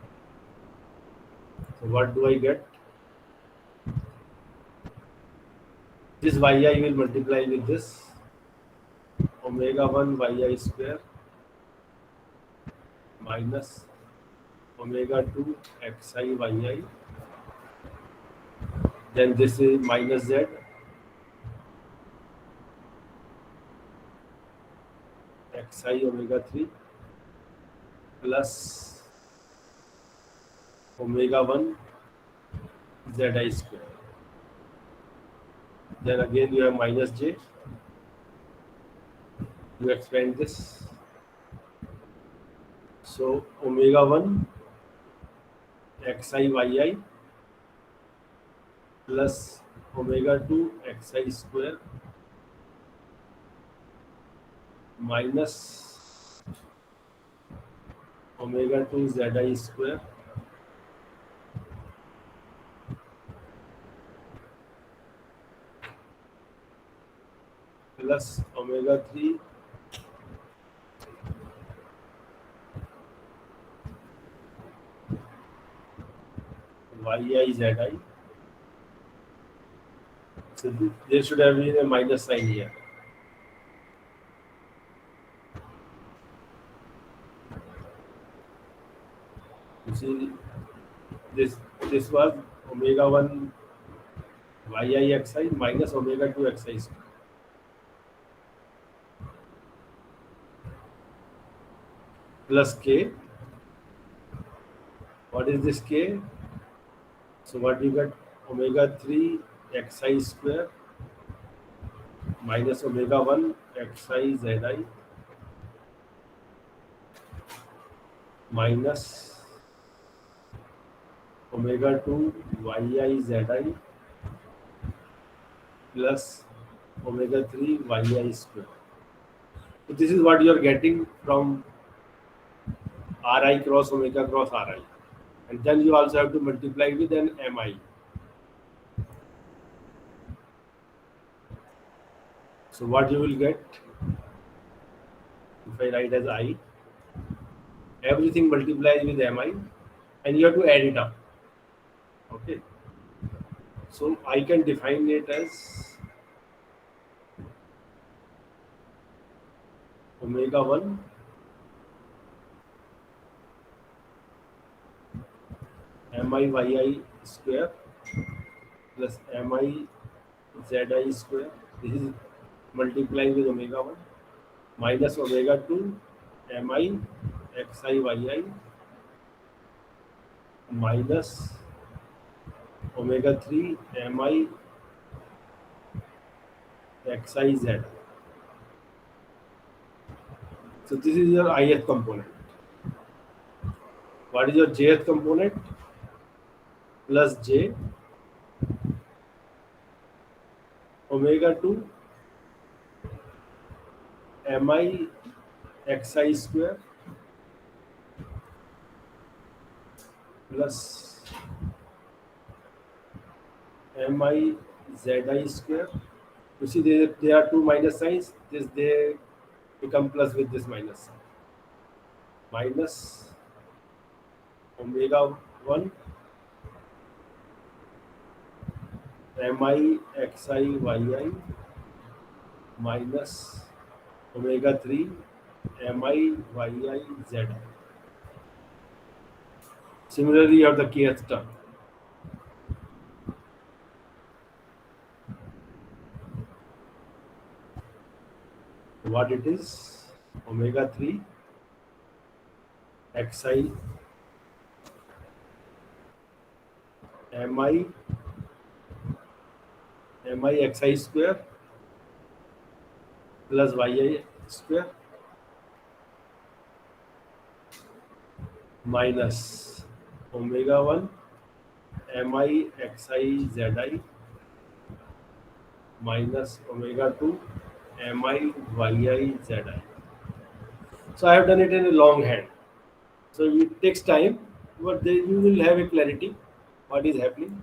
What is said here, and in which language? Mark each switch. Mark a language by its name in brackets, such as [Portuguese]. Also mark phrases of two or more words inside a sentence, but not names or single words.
[English] So what do I get? This yi will multiply with this omega 1 yi square minus omega 2 xi yi. Then this is minus z xi omega 3 plus omega 1 zi square. Then again you have minus j. You expand this. So omega 1 xi yi plus omega 2 xi square minus omega 2 zi square plus omega 3 yi zi. So there should have been a minus sign here. You see, this was omega 1 yi xi minus omega 2 xi square. Plus k. What is this k? So what you got? Omega 3 xi square minus omega 1 xi zi minus omega 2 yi zi plus omega 3 yi square. So this is what you are getting from Ri cross omega cross Ri. And then you also have to multiply with an mi. So what you will get, if I write as I, everything multiplies with mi and you have to add it up. Okay. So I can define it as omega 1 mi yi square plus mi zi square. This is multiplying with omega 1 minus omega 2 mi xi yi minus omega 3 mi xi z. So this is your ith component. What is your jth component? Plus j omega 2 mi xi square plus mi zi square. You see there are two minus signs. This they become plus with this minus sign. Minus omega 1 mi xi yi minus omega 3 mi yi z. Similarly, you have the kth term. What it is? Omega 3 xi mi xi square plus yi square minus omega 1 mi xi zi minus omega 2 mi yi zi. So I have done it in a long hand. So it takes time, but then you will have a clarity what is happening.